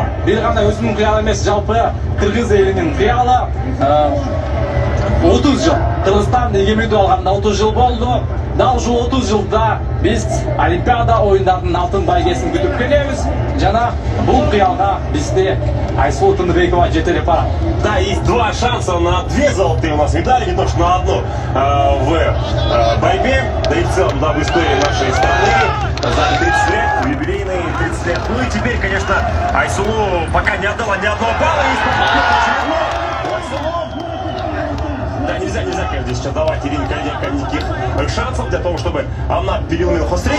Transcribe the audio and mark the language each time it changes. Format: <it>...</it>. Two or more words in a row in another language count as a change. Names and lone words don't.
<ky>Бир гана өзүнүн кыялы эмес, жалпы кыргыз элинин кыялы. 30 жыл. Кыргызстан эгемендүү алганда 30 жыл болду. Дал ушул 30 жылда биз Олимпиада оюндарынын алтын байгесин күтүп келебиз. Жана бул кыялга бизди Айсулу Тыныбекова жетелеп барат.</ky> <ru>Да, есть 2 шанса на 2 золотые у нас медали, не то что на одну в борьбе, да и в целом, да, в истории нашей страны. За 30 лет, юбилейные 30 лет. Ну и теперь, конечно, Айсулу пока не отдала ни одного балла. Да, нельзя, конечно, сейчас давать Ирине Калиденко никаких шансов для того, чтобы она переломила ход встречи.</ru>